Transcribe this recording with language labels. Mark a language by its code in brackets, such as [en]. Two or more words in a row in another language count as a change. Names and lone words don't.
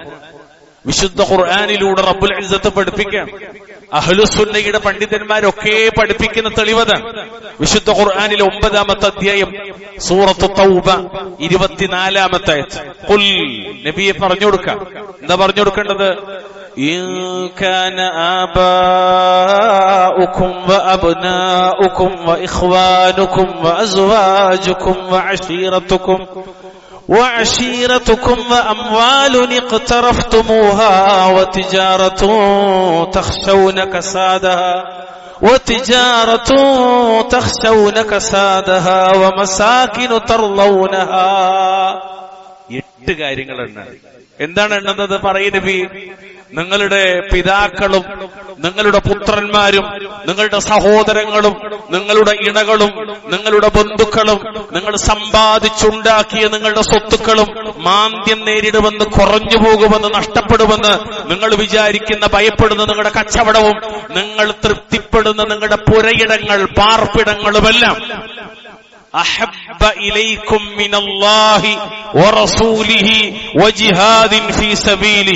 [ml] വിശുദ്ധ ഖുർആനിലൂടെ റബ്ബുൽ ഇസ്സത്ത് പഠിപ്പിക്കാം. അഹ്ലുസുന്നയുടെ പണ്ഡിതന്മാരൊക്കെ പഠിപ്പിക്കുന്ന തെളിവതാണ്. വിശുദ്ധ ഖുർആനിലെ 9-ാമത്തെ അധ്യായം സൂറത്ത് തൗബ 24-ാമത്തെ ആയത്ത്. ഖുൽ, നബിയെ പറഞ്ഞു കൊടുക്കാം. എന്താ പറഞ്ഞു കൊടുക്കേണ്ടത്? [ar] إن كان آباؤكم وأبناؤكم وإخوانكم وأزواجكم وعشيرتكم وأموال اقترفتموها وتجارة تخشون كسادها ومساكن ترضونها. [ml] 8 കാര്യങ്ങളുണ്ട്. എന്താണ് എണ്ണുന്നത്? പറയുന്നത്, നിങ്ങളുടെ പിതാക്കളും നിങ്ങളുടെ പുത്രന്മാരും നിങ്ങളുടെ സഹോദരങ്ങളും നിങ്ങളുടെ ഇണകളും നിങ്ങളുടെ ബന്ധുക്കളും നിങ്ങൾ സമ്പാദിച്ചുണ്ടാക്കിയ നിങ്ങളുടെ സ്വത്തുക്കളും മാന്ദ്യം നേരിടുമെന്ന്, കുറഞ്ഞു പോകുമെന്ന്, നഷ്ടപ്പെടുമെന്ന് നിങ്ങൾ വിചാരിക്കുന്ന, ഭയപ്പെടുന്ന നിങ്ങളുടെ കച്ചവടവും നിങ്ങൾ തൃപ്തിപ്പെടുന്ന നിങ്ങളുടെ പുരയിടങ്ങൾ, പാർപ്പിടങ്ങളുമെല്ലാം [ar] أحب إليكم من الله ورسوله وجهاد في سبيله.